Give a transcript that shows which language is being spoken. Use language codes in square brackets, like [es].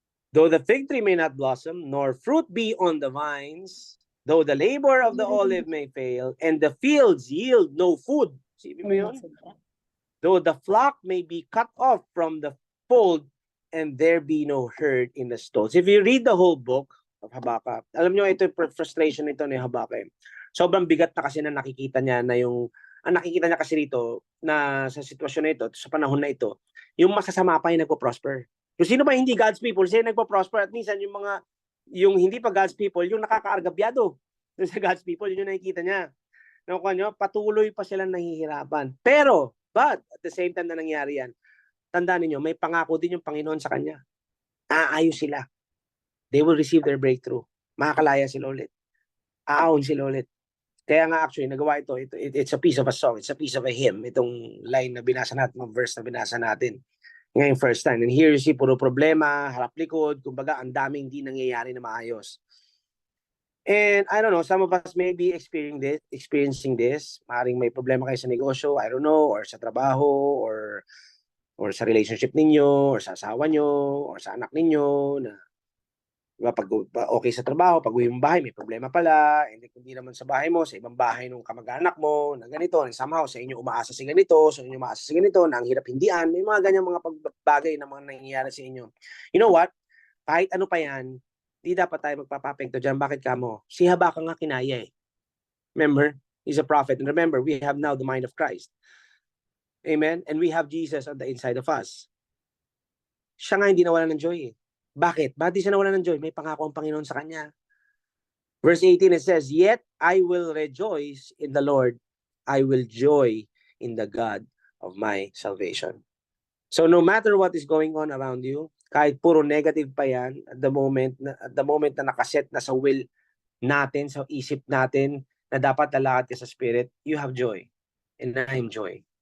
[en] Though the fig tree may not blossom, nor fruit be on the vines, though the labor of the olive may fail, and the fields yield no food. [tl] Sipin mo yun? [en] Though the flock may be cut off from the fold, and there be no herd in the stalls. If you read the whole book of Habakkuk, [tl] alam nyo, ito yung frustration nito ni Habakkuk. Sobrang bigat na kasi na nakikita niya na ang nakikita niya kasi rito na sa sitwasyon na ito, sa panahon na ito, yung masasama pa yung nagpo-prosper. Yung sino ba hindi God's people, sila nagpo-prosper at minsan yung hindi pa God's people, yung nakakaargabyado sa God's people, yun yung nakikita niya. Nakuha nyo, patuloy pa silang nahihirapan. [en] But at the same time [tl] na nangyari yan, tandaan niyo, may pangako din yung Panginoon sa kanya. Aayos sila. [en] They will receive their breakthrough. [tl] Makakalaya sila ulit. Aahon sila ulit. Kaya nga actually, nagawa ito. [en] It's a piece of a song. It's a piece of a hymn. [tl] Itong line na binasa natin, mga verse na binasa natin. Ngayon first time. [en] And here you see, [tl] puro problema, harap likod. Kumbaga, ang daming hindi nangyayari na maayos. [en] And I don't know, some of us may be experiencing this. [tl] Maaaring may problema kayo sa negosyo, [en] I don't know, [tl] or sa trabaho, or sa relationship ninyo, or sa asawa nyo, or sa anak ninyo, na pag okay sa trabaho, pag uwi mong bahay, may problema pala, hindi naman sa bahay mo, sa ibang bahay ng kamag-anak mo, na ganito, and somehow sa inyo umaasa sa ganito, sa inyo umaasa sa ganito, na ang hirap hindian, may mga ganyang mga pagbagay na mga nangyayari sa inyo. [en] You know what? [tl] Kahit ano pa yan, di dapat tayo magpapapekto dyan. Bakit kamo? Si Habakkuk nga kinaya eh. [en] Remember? He's a prophet. And remember, we have now the mind of Christ. Amen? And we have Jesus on the inside of us. [tl] Siya nga hindi nawalan ng joy eh. Bakit? Bakit di siya nawalan ng joy? May pangako ang Panginoon sa kanya. [en] Verse 18, it says, "Yet I will rejoice in the Lord. I will joy in the God of my salvation." So no matter what is going on around you, [tl] kahit puro negative pa yan, [en] at the moment [tl] na nakaset na sa will natin, sa isip natin, na dapat lalakad ka sa spirit, [en] you have joy. And I am joy.